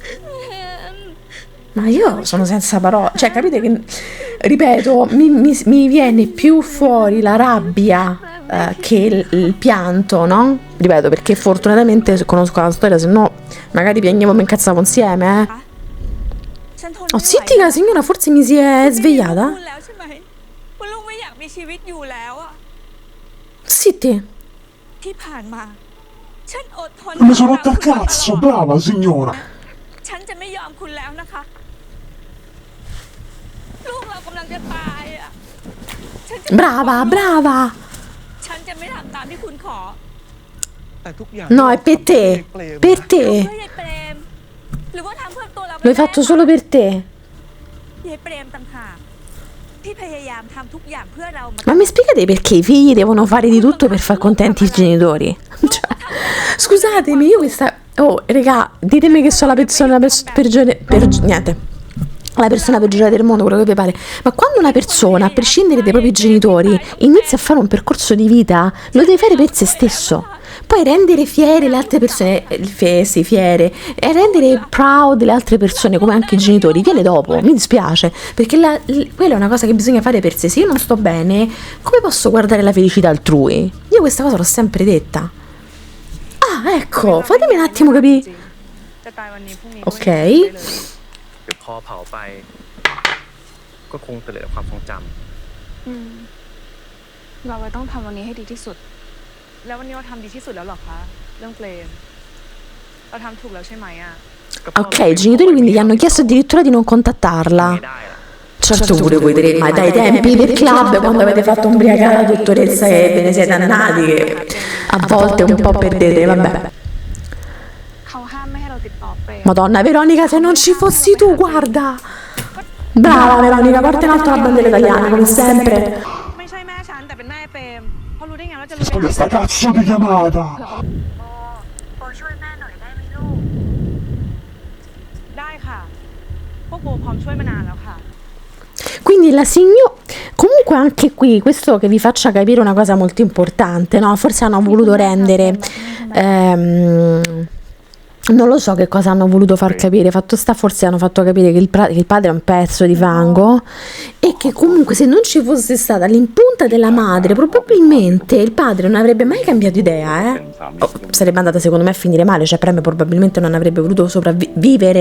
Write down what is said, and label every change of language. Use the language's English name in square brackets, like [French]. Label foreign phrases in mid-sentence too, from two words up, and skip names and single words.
[Italian] Ma io sono senza parole, cioè capite che, ripeto, mi viene più fuori la rabbia che il pianto, no? Ripeto, perché fortunatamente conosco la storia, se no magari piangevo e mi incazzavo insieme, [Thai] ฉันทน [Italian] Oh, [Thai] ไม่ไหว [Italian] zitti, la signora forse mi si è svegliata. [Thai] คุณแล้วใช่ไหมคุณลุงไม่อยากมีชีวิตอยู่แล้วอะ [Italian] Zitti. [Thai] ที่ผ่านมา ฉันอดทน [Italian] Mi sono rotta il cazzo, brava signora! [Thai] ฉันจะไม่ยอมคุณแล้วนะคะ ลูกเรากำลังจะตายอะฉันจะ [Italian] Brava, brava. [Thai] ฉันจะไม่ทำตามที่คุณขอ แต่ทุกอย่าง [Italian] No, è per te. Per [Thai] ทำ [Italian] te. [Thai] เพื่อยายเปรม หรือว่าทำเพื่อตัวเรา [Italian] L'ho fatto solo per te. [Thai] ยายเปรมต่างหากที่พยายามทำทุกอย่างเพื่อเรา [Italian] Ma mi spiegate perché i figli devono fare di tutto per far contenti i genitori? Cioè, scusatemi, io questa... Oh, raga, ditemi che sono la persona peggiore... niente. La persona peggiore del mondo, quello che vi pare. Ma quando una persona, a prescindere dai propri genitori, inizia a fare un percorso di vita, lo deve fare per se stesso. Poi rendere fiere le altre persone, sì, fiere, e rendere proud le altre persone, come anche i genitori, viene dopo. Mi dispiace, perché quella è una cosa che bisogna fare per sé. Se io non sto bene, come posso guardare la felicità altrui? Io questa cosa l'ho sempre detta. Ah, ecco, fatemi un attimo capire. [Thai] จะตายวันนี้พรุ่งนี้ก็ไม่ [Italian] Ok. [Thai] ได้เลย เดี๋ยวพอเผาไป ก็คงเหลือแต่ความทรงจำ เราเลยต้องทำวันนี้ให้ดีที่สุด แล้ววันนี้เราทำดีที่สุดแล้วหรอคะ เรื่องเปรมเราทำถูกแล้วใช่ไหมอ่ะ [Italian] Ok, i genitori quindi gli hanno chiesto addirittura di non [Thai] ไม่ [Italian] contattarla. [Thai] ได้อะ [Italian] Certo pure voi tre, ma dai tempi del club, quando avete fatto ubriacare la dottoressa e ve ne siete andati, che a volte un po' perdete, vabbè. [Thai] เขาห้ามไม่ให้เราติดต่อเปรม [Italian] Madonna Veronica, se non ci fossi tu, guarda! Brava Veronica, porta in alto la bandiera italiana, come sempre. [Thai] ไม่ใช่แม่ฉันแต่เป็นแม่เปรมเขารู้ได้ไงว่าจะรู้ [Italian] Poi questa cazzo di chiamata! [Thai] โบช่วยแม่หน่อยได้ไหมลูก ได้ค่ะ พวกโบพร้อมช่วยมานานแล้วค่ะ [Italian] Quindi la signora... Comunque anche qui, questo che vi faccia capire una cosa molto importante, no? Forse hanno voluto rendere... non lo so che cosa hanno voluto far capire, fatto sta forse hanno fatto capire che il padre è un pezzo di fango e che comunque se non ci fosse stata l'impunta della madre probabilmente il padre non avrebbe mai cambiato idea, sarebbe andata secondo me a finire male, cioè Preme probabilmente non avrebbe voluto sopravvivere.